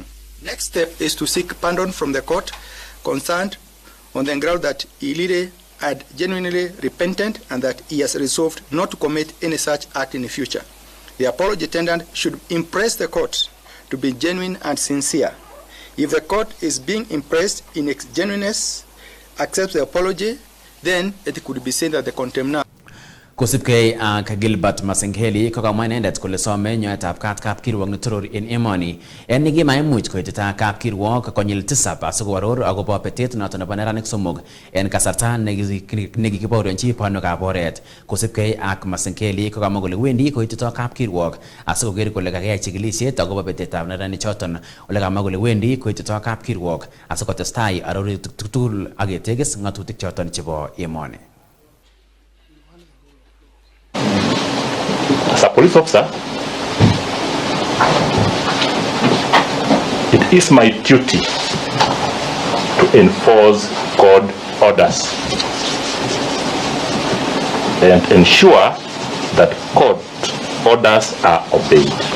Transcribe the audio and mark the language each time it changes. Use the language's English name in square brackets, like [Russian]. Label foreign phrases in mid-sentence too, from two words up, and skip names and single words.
[English] Next step is to seek pardon from the court concerned on the ground that he really had genuinely repented and that he has resolved not to commit any such act in the future. The apology tendered should impress the court to be genuine and sincere. If the court is being impressed in its genuineness, accepts the apology, then it could be said that the contemner. [Kalenjin] Kosipgei ak Gilbert Masengeli kokamwa inendet kole some nyoetab kat kapkirwok netoror en emoni en nekimaimuch koitita kapkirwok konyil tisab asikoaror akobo betet noton nebo neranik somok en kasarta nekikibaorionchi banwekab oret. Kosipgei ak Masengeli kokamwa kole wendi koitito kapkirwok asikoker kole kakiyai chikilisiet akobo betetab neranik choton. Ole kamwa kole wendi koitito kapkirwok asikotestai arorutik tugul ak ketegis ng'atutik choton chebo emoni. [English] As a police officer, it is my duty to enforce court orders and ensure that court orders are obeyed.